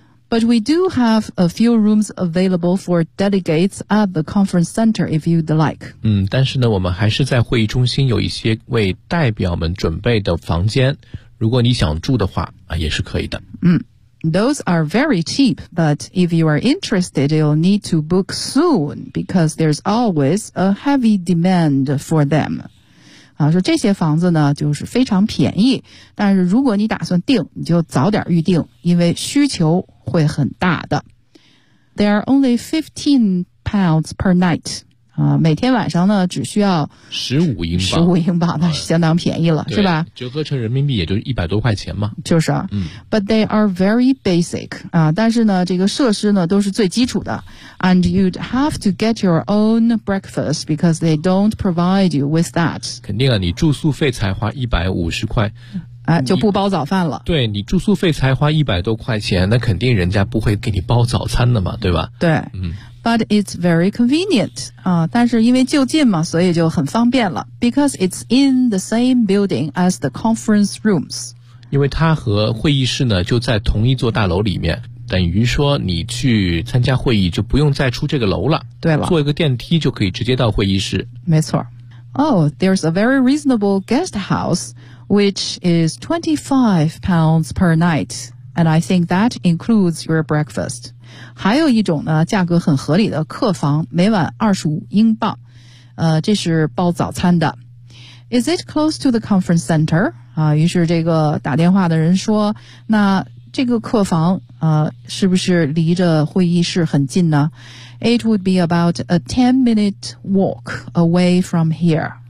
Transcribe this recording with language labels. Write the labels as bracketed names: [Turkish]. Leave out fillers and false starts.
[English] But we do have a few rooms available for delegates at the conference center if you'd like、 [Chinese] 嗯、但是呢我们还是在会议中心有一些为代表们准备的房间，如果你想住的话、啊、也是可以的。 [English] 嗯，Those are very cheap, but if you are interested, you'll need to book soon because there's always a heavy demand for them. [Chinese] 啊，说这些房子呢，就是非常便宜，但是如果你打算订，你就早点预订，因为需求会很大的。 [English] There are only 15 pounds per night. [Chinese] 每天晚上呢只需要 15英镑，那是相当便宜了，是吧？折合成人民币也就100多块钱嘛。就是啊，嗯。 [English] But they are very basic [Chinese] 啊，但是呢，这个设施呢都是最基础的。 [English] And you'd have to get your own breakfast because they don't provide you with that. [Chinese] 肯定啊，你住宿费才花150块。啊，就不包早饭了。你对你住宿费才花100多块钱，那肯定人家不会给你包早餐的嘛，对吧？对，嗯。 [English] But it's very convenient. [Chinese] 啊，但是因为就近嘛，所以就很方便了。 [English] Because it's in the same building as the conference rooms. [Chinese] 因为它和会议室呢就在同一座大楼里面，等于说你去参加会议就不用再出这个楼了。对了，坐一个电梯就可以直接到会议室。 [English] 没错。Oh, there's a very reasonable guest house. Which is 25 pounds per night, and I think that includes your breakfast. [Chinese] 还有一种呢，价格很合理的客房，每晚25英镑，这是包早餐的。 [English] Is it close to the conference center? [Chinese] 啊，于是这个打电话的人说，那这个客房是不是离着会议室很近呢 [English] ？It would be about a 10-minute walk away from here.